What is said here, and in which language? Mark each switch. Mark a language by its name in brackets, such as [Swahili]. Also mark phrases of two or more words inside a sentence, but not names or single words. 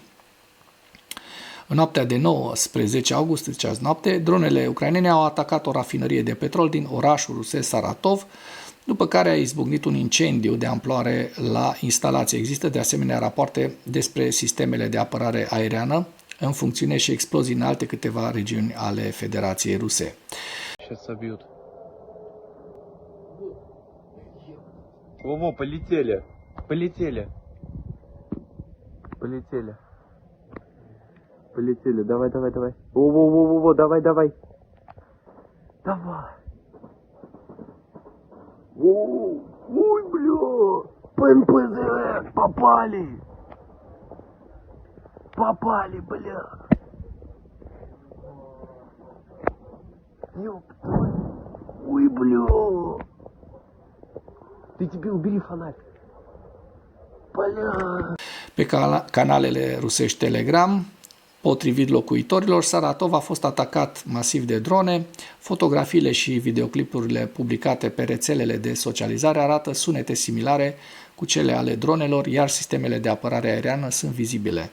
[Romanian] În noaptea de 19 august, deci azi noapte, dronele ucrainene au atacat o rafinărie de petrol din orașul rusesc Saratov, după care a izbucnit un incendiu de amploare la instalație. Există de asemenea rapoarte despre sistemele de apărare aeriană în funcțiune și explozii în alte câteva regiuni ale Federației Ruse. [Russian] Во, полетели. Полетели. Полетели. Полетели. Давай, давай, давай. Во, давай, давай. Давай. Ой, бля. ПНПЗ. Попали. Попали, бля. Ёпта. Ой, бля. Ты тебе убери фонарь. [Romanian] Pe canalele rusești Telegram, potrivit locuitorilor, Saratov a fost atacat masiv de drone. Fotografiile și videoclipurile publicate pe rețelele de socializare arată sunete similare cu cele ale dronelor, iar sistemele de apărare aeriană sunt vizibile.